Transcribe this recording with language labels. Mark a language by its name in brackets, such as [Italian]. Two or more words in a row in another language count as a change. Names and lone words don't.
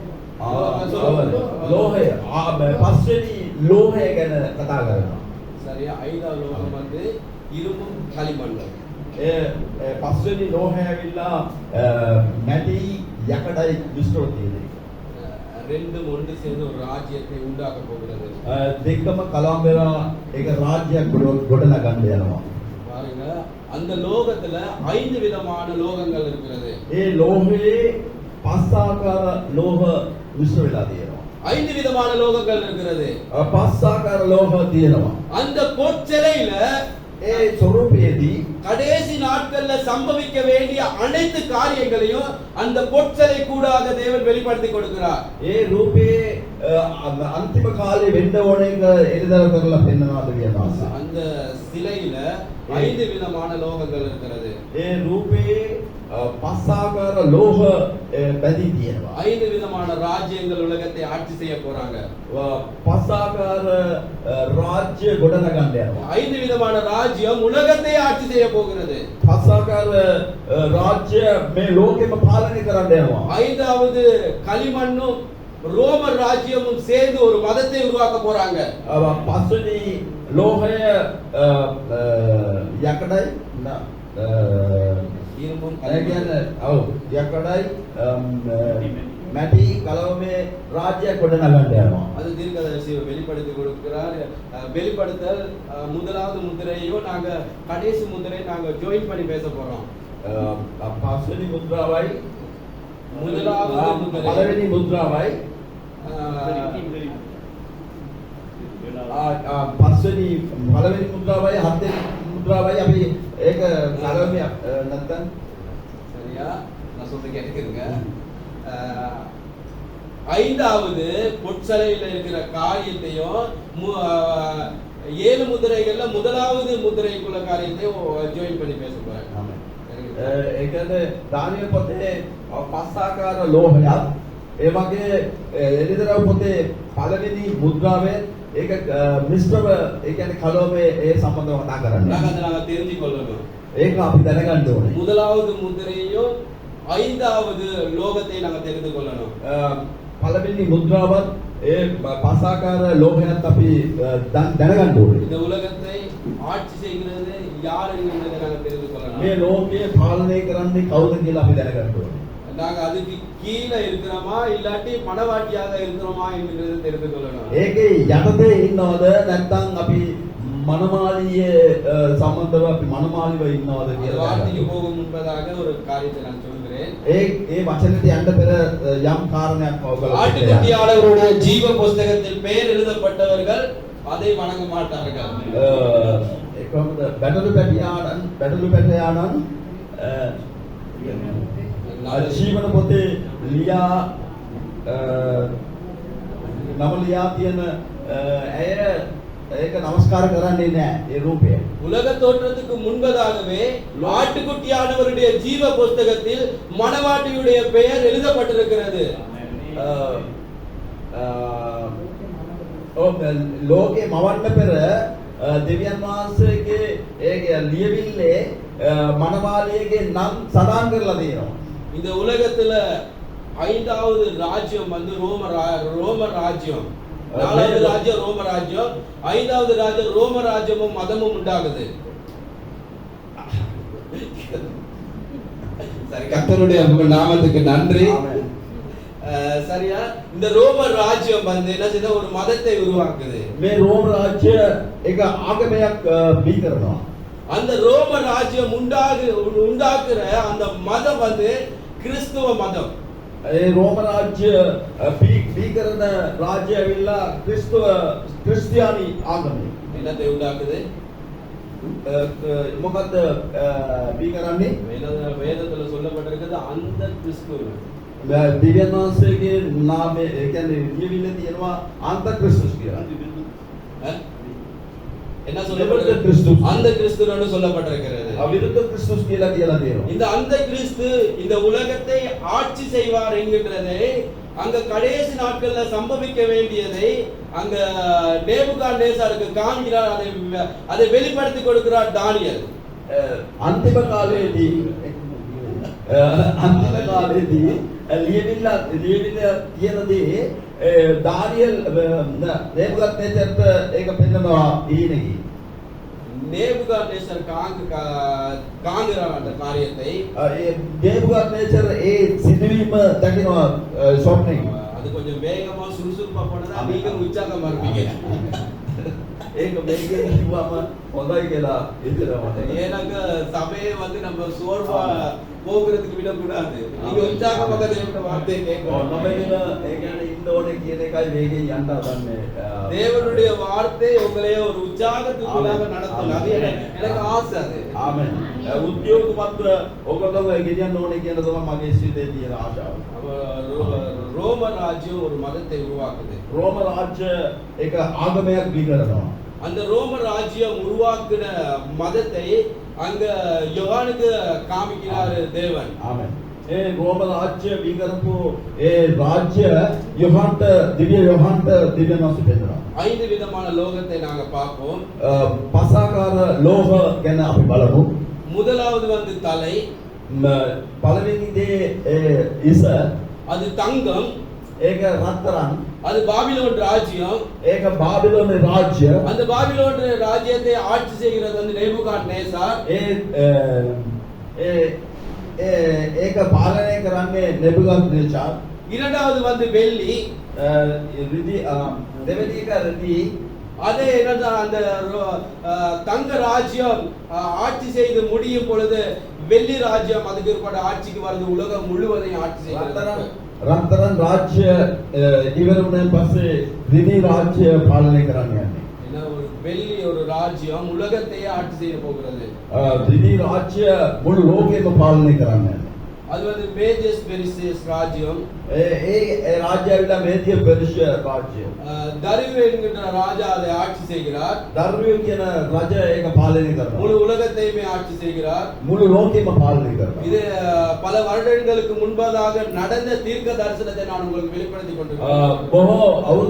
[Sinhala] ලෝහය පස්වෙනි ලෝහය ගැන කතා කරනවා. [Tamil] சரியா? 5வது லோகம் வந்து இரும்பும் களிமண்ணும். [Sinhala] පස්වෙනි ලෝහය ඇවිල්ලා මැටි යකඩයි මිශ්‍රව තියෙනවා. [Tamil] ரெண்டும் ஒன்று சேர்ந்து ஒரு ராஜ்யத்தை உண்டாக்க போகிறது. [Sinhala] දෙකම කලවම් වෙලා ඒක රාජ්‍යයක් ගොඩනගන්න යනවා. [Tamil] பாருங்க, அந்த லோகத்துல 5 விதமான லோகங்கள் இருக்கிறது. [Sinhala] ඒ ලෝහයේ පස් ආකාර ලෝහ මිශ්‍ර වෙලා තියෙනවා. [Tamil] 5 விதமான லோகங்கள் இருக்கிறது. [Sinhala] පස් ආකාර ලෝහ තියෙනවා. [Tamil] அந்த பொற்சிலையில [Sinhala] ඒ ස්වරූපයේදී [Tamil] கடைசி நாட்கள்ல சம்பவிக்க வேண்டிய அனைத்து காரியங்களையும் அந்த பொற்சிலை கூடாக தேவன் வெளிப்படுத்தி கொடுக்கிறார். [Sinhala] ඒ රූපේ අන්තිම කාලේ වෙන්න ඕන එක එළිදරව් කරලා පෙන්වනවාද කියනවා. [Tamil] அந்த சிலையில 5 விதமான லோகங்கள் இருக்கிறது. [Sinhala] ඒ රූපේ පස් ආකාර ලෝහ බැඳී තියෙනවා. [Tamil] 5 விதமான ராஜ்யங்கள் உலகத்தை ஆட்சி செய்ய போறாங்க. [Sinhala] පස් ආකාර රාජ්‍ය ගොඩනගන්න යනවා. [Tamil] 5 விதமான ராஜ்யம் உலகத்தை ஆட்சி செய்ய போகிறது. [Sinhala] පස් ආකාර රාජ්‍ය මේ ලෝකෙම පාලනය කරන්න යනවා. [Tamil] 5வது களிமண்ணும் ரோமர் ராஜ்யமும் சேர்ந்து ஒரு மதத்தை உருவாக்க போறாங்க. [Sinhala] පස්වෙනි ලෝහය යකඩයි [Tamil] இரும்பும் [Sinhala] කියන්නේ ඔව් යකඩයි මැටි කලවමේ රාජ්‍යයක් ගොඩනගන්න යනවා. [Tamil] அது தீர்க்கதரிசி வெளிப்படுத்தி கொடுக்கிறார். வெளிப்படுத்தல் முதலாவது முத்திரையும் நாங்க கடைசி முத்திரை நாங்க ஜாயின் பண்ணி பேச போறோம். [Sinhala] පස්වෙනි මුද්‍රාවයි [Tamil] முதலாவது முத்திரை [Sinhala] පළවෙනි මුද්‍රාවයි පස්වෙනි පළවෙනි මුද්‍රාවයි හත්වෙනි මුද්‍රාවයි අපි ඒක කලවමේ නැත්තම් [Tamil] சரியா? நான் சொல்றது கேட்டுக்கிறீங்க. 5வது பொற்சலையில இருக்கிற காரியத்தையும் 7 முத்திரைகள்ல முதலாவது முத்திரைக்குள்ள காரியத்தையும் ஜாயின் பண்ணி பேச போறேன். [Sinhala] ඒ කියන්නේ දානියෙල් පොතේ පස් ආකාර ලෝහයක් ඒ වගේ එළිදරව් පොතේ පළවෙනි මුද්‍රාවේ ඒක මිශ්‍රව ඒ කියන්නේ කලවමේ ඒ සම්බන්ධව කතා කරන්නේ. [Tamil] நாங்க தெரிஞ்சு கொள்ளணும். [Sinhala] ඒක අපි දැනගන්න ඕනේ. [Tamil] முதலாவது முத்திரையும் ஐந்தாவது லோகத்தை நாங்க தெரிந்து கொள்ளணும். [Sinhala] පළවෙනි මුද්‍රාවත් ඒ පසාකාර ලෝකයත් අපි දැනගන්න ඕනේ. [Tamil] இந்த உலகத்தை ஆட்சி செய்கிறது யார் என்கிறதை நாங்க தெரிந்து கொள்ளணும். [Sinhala] මේ ලෝකය පාලනය කරන්නේ කවුද කියලා අපි දැනගන්න ඕනේ. [Tamil] நாங்க அதுக்கு கீழே இருக்கிறோமா இல்லாட்டி மனவாட்டியாக இருக்கிறோமா என்கிறதை தெரிந்து கொள்ளணும். [Sinhala] ඒකේ යටතේ ඉන්නවද නැත්නම් අපි මනමාලියේ සම්බන්ධව අපි මනමාලිව ඉන්නවද [Tamil] அந்த [Sinhala] කියලා [Tamil] வார்த்தைக்கு போகும் முன்பதாக ஒரு காரியத்தை நான் சொல்கிறேன். [Sinhala] ඒ වචනෙට යන්න පෙර යම් කාරණයක් ඔයගොල්ලෝ [Tamil] ஆட்டுக்குட்டியாளருடைய ஜீவ புஸ்தகத்தில் பெயர் எழுதப்பட்டவர்கள் அதை வணங்க மாட்டார்கள். [Sinhala] ඒ කොහොමද බැටළු පැටියාණන් ජීවන පොතේ ලියා නම ලියා තියෙන ඇය ඒක නමස්කාර කරන්නේ නැහැ ඒ රූපය. [Tamil] உலக தோற்றத்துக்கு முன்பதாகவே ஆட்டுக்குட்டியானவருடைய ஜீவ புஸ்தகத்தில் மணவாட்டியுடைய பெயர் எழுதப்பட்டிருக்கிறது. [Sinhala] ලෝකේ මවන්න පෙර දෙවියන් වහන්සේගේ ඒ ලියවිල්ලේ මනමාලියගේ නම් සඳහන් කරලා තියෙනවා. [Tamil] இந்த உலகத்துல ஐந்தாவது ராஜ்யம் வந்து ரோம ராஜ்யம், நாலாவது ராஜ்யம் ரோம ராஜ்யம், ஐந்தாவது ராஜ்யம் ரோம ராஜ்யமும் மதமும் உண்டாகுது. சரி, கர்த்தருடைய நாமத்துக்கு நன்றி. சரியா, இந்த ரோம ராஜ்யம் வந்து என்ன செய்த ஒரு மதத்தை உருவாக்குது. [Sinhala] මේ රෝම රාජ්‍ය එක ආගමයක් බිහි කරනවා. [Tamil] அந்த ரோம ராஜ்யம் உண்டாக்குற அந்த மதம் வந்து கிறிஸ்துவ மதம். [Sinhala] ඒ රෝම රාජ්‍ය බිහි කරන රාජ්‍ය ඇවිල්ලා ක්‍රිස්තියානි ආගමයි. [Tamil] என்னத்தை உண்டாக்குது? [Sinhala] මොකද්ද බිහි කරන්නේ? [Tamil] வேதத்துல சொல்லப்பட்டிருக்கிறது அந்த கிறிஸ்து. [Sinhala] දිව්‍යන් වහන්සේගේ නාමය ඒ කියන්නේ ලියවිල්ල තියෙනවා අන්ත ක්‍රිස්තුස් කියලා. [Tamil] என்ன சொல்லப்பட்டிருக்கு? அந்த கிறிஸ்துன்னு சொல்லப்பட்டிருக்கிறது. [Sinhala] අවිරුද්ධ ක්‍රිස්තුස් කියලා කියලා තියෙනවා. [Tamil] இந்த அந்த கிறிஸ்து இந்த உலகத்தை ஆட்சி செய்வார் என்கிறதை அங்க கடைசி நாட்கள்ல சம்பவிக்க வேண்டியதை அங்க நேபுகாத்நேசாருக்கு காண்கிறார். அதை வெளிப்படுத்தி கொடுக்கிறார் தானியேல். [Sinhala] අන්තිම කාලයේදී ලියවිල්ල කියන දේ දානියෙල් நேபுகாத்நேசர்ට ඒක පෙන්නනවා ඊනේකි. [Tamil] நேபுகாத்நேசர் காண்கிறார் அந்த காரியத்தை. [Sinhala] நேபுகாத்நேசர் ඒ සිදුවීම දකිනවා ස්වප්නෙක. [Tamil] அது கொஞ்சம் வேகமா சுறுசுறுப்பா போனதா நீங்க உற்சாகமா இருப்பீங்க. [Sinhala] ඒක මේකේ කිව්වම හොඳයි කියලා හිතනවා. [Tamil] ஏனாக்க சபையை வந்து நம்ம சோர்வா போகிறதுக்கு விடக்கூடாது. நீங்க உற்சாகமாக தேவனுடைய வார்த்தையை கேட்கணும். [Sinhala] නොමෙන්න ඒ කියන්නේ ඉන්න ඕනේ කියන එකයි මේකේ යන්න හදන්නේ. [Tamil] தேவனுடைய வார்த்தை உங்களை ஒரு உற்சாகத்துக்குள்ளாக நடத்தும். அது எனக்கு ஆசை. அது [Sinhala] ආමෙන්. උද්‍යෝගපත්‍ර ඔයගොල්ලෝ ගෙනියන්න ඕනේ කියන තමයි මගේ සිතේ තියෙන ආශාව. [Tamil] ரோம ராஜ்யம் ஒரு மதத்தை உருவாக்குது. [Sinhala] රෝම රාජ්‍ය එක ආගමයක් බිහි කරනවා. [Tamil] அந்த ரோம ராஜ்யம் உருவாக்குன மதத்தை அங்க யோவானுக்கு காமிக்கிறார் தேவன். [Sinhala] ආමෙන්. ඒ රෝම රාජ්‍ය බිහි කරපු ඒ රාජ්‍ය යොහන්ට දිව්‍ය වහන්සේ පෙන්නනවා. [Tamil] 5 விதமான லோகத்தை நாங்க பார்ப்போம். [Sinhala] පසාකාර ලෝහ ගැන අපි බලමු. [Tamil] முதலாவது வந்து தலை. [Sinhala] පළවෙනි දේ ඉස. [Tamil] அது தங்கம். [Sinhala] ඒක රත්තරන්. [Tamil] அது பாபிலோன் ராஜ்யம். [Sinhala] ඒක බාබිලෝන රාජ්‍ය. [Tamil] அந்த பாபிலோன் ராஜ்யத்தை ஆட்சி செய்கிறது வந்து நேபுகாத்நேசார். [Sinhala] ඒක පාලනය කරන්නේ नेबुकाद्नेचार. [Tamil] இரண்டாவது வந்து வெள்ளி. [Sinhala] රිදී දෙවෙනි එක රිදී. [Tamil] அதே என்னன்னா அந்த தங்க ராஜ்யம் ஆட்சி செய்து முடியும் பொழுது வெள்ளி ராஜ்யம் அதுக்கு ஏற்பட்ட ஆட்சிக்கு வருது. உலகம் முழுவதையும் ஆட்சி செய்கிறது. [Sinhala] රත්තරන් රාජ්‍ය ඉවර වුණාන් පස්සේ රිදී රාජ්‍ය පාලනය කරන්න යන්නේ. [Tamil] என்ன ஒரு வெள்ளி ஒரு ராஜ்யம் உலகத்தையே ஆட்சி செய்ய போகிறது. [Sinhala] රිදී රාජ්‍ය මුළු ලෝකෙම පාලනය කරන්න යන්නේ. [Tamil] அது வந்து மேஜஸ் பெரிசியஸ் ராஜ்யம். [Sinhala] ඒ රාජ්‍ය ඇවිල්ලා මේදිය පෙරිෂිය රාජ්‍ය. [Tamil] தரியு என்கிற ராஜா அதை ஆட்சி செய்கிறார். [Sinhala] දරුවෙ කියන රජ ඒක පාලනය කරනවා. [Tamil] முழு உலகத்தையுமே ஆட்சி செய்கிறார். [Sinhala] මුළු ලෝකෙම පාලනය කරනවා. [Tamil] இது பல வருடங்களுக்கு முன்பதாக நடந்த தீர்க்க தரிசனத்தை நான் உங்களுக்கு வெளிப்படுத்தி கொண்டிருக்கிறேன்.